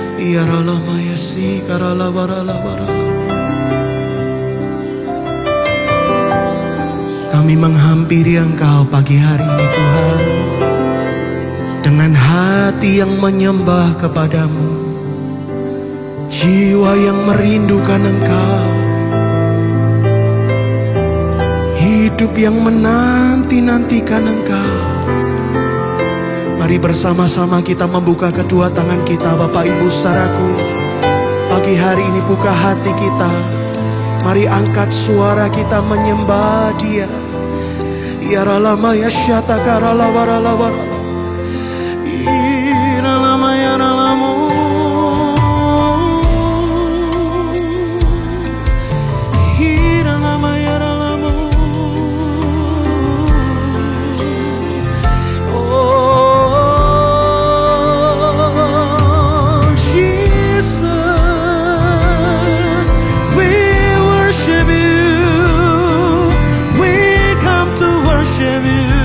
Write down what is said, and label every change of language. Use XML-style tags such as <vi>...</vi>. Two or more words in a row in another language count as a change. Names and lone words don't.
<id>Iaralamaya si karalabaralabarala. Kami menghampiri Engkau pagi hari ini Tuhan, dengan hati yang menyembah kepadamu, jiwa yang merindukan Engkau, hidup yang menanti-nantikan Engkau. Mari bersama-sama kita membuka kedua tangan kita, Bapak Ibu saudaraku. Pagi hari ini buka hati kita, mari angkat suara kita menyembah Dia. Yaralamaya syata karalawaralawarala. Iralamaya ralamu. Iralamaya ralamu.</id> <en>Oh Jesus, we worship you. We come to worship you.</en>